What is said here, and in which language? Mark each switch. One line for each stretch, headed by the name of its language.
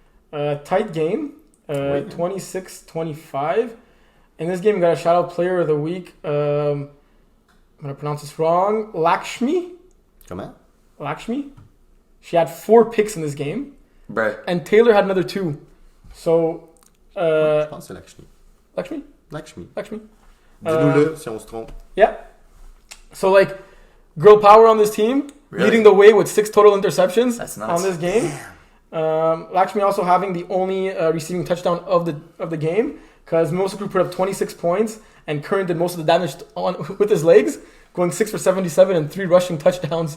English: Tight game. 26-25. In this game, we got a shout-out player of the week. I'm going to pronounce this wrong. Lakshmi.
French: Comment?
English: Lakshmi. She had 4 picks in this game. Bruh. And Taylor had another 2. So...
French: je pense que c'est Lakshmi. Lakshmi? Lakshmi. Dis-nous-le si on se trompe.
English: Yeah. So, like, girl power on this team. Really? Leading the way with 6 total interceptions on this game. Lakshmi also having the only receiving touchdown of the game because Mimosa Crew put up 26 points and Curran did most of the damage with his legs, going 6 for 77 and 3 rushing touchdowns.